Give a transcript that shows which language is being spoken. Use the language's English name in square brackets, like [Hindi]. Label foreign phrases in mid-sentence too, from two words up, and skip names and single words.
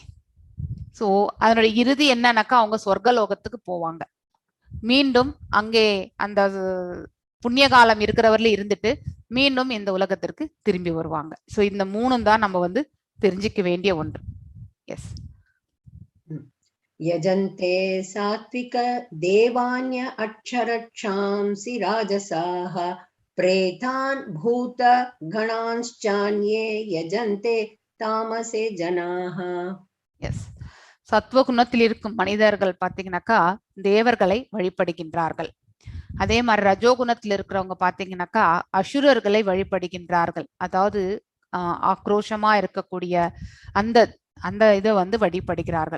[Tamil] சோ அதனுடைய இறுதி என்னன்னாக்கா அவங்க சொர்க்கலோகத்துக்கு போவாங்க. மீண்டும் அங்கே அந்த புண்ணிய காலம் இருக்கிறவர்ல இருந்துட்டு மீண்டும் இந்த உலகத்திற்கு திரும்பி வருவாங்க. சோ இந்த 3 தான் நம்ம வந்து தெரிஞ்சுக்க வேண்டிய ஒன்று. எஸ். [Sanskrit] यजन्ते सात्विक देवान्य अक्षरक्षांसि राजसाः प्रेतान् भूत गणांश्चान्ये यजन्ते तामसे जनाः. [Tamil] எஸ். சத்வகுணத்தில் இருக்கும் மனிதர்கள் பாத்தீங்கன்னாக்கா தேவர்களை வழிபடுகின்றார்கள். அதே மாதிரி ரஜோகுணத்தில் இருக்கிறவங்க பாத்தீங்கன்னாக்கா அசுரர்களை வழிபடுகின்றார்கள். அதாவது ஆக்ரோஷமா இருக்கக்கூடிய அந்த அந்த இதை வந்து வழிபடுகிறார்கள்.